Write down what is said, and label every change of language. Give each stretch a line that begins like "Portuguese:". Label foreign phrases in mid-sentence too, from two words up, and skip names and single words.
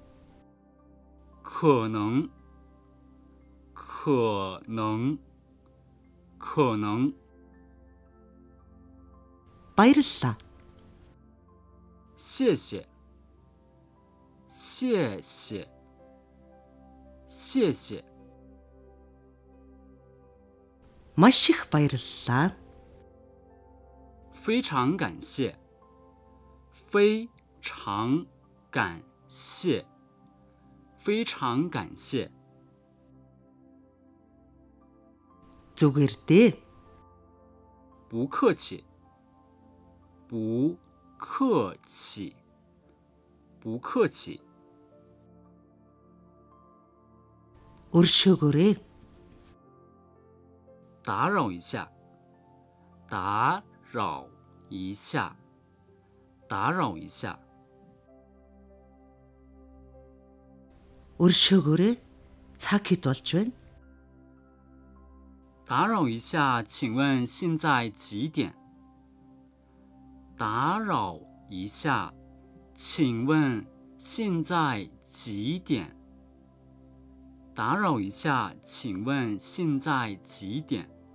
Chinese: 可能，可能，可能，
Mongolian: баярлалаа.
Chinese: 谢谢，谢谢，谢谢，
Mongolian: Маш их баярлалаа.
Chinese: 非常感谢，非常感谢，非常感谢，
Mongolian: Зүгээр дээ.
Chinese: 不客气，不客气，不客气，
Mongolian: Өршөөгөөрэй.
Chinese: 打扰一下，打扰一下，打扰一下，
Mongolian: Өршөөгөөрэй. Цаг хэд болж байна?
Chinese: 打扰一下，请问现在几点？打扰一下，请问现在几点？打扰一下，请问现在几点？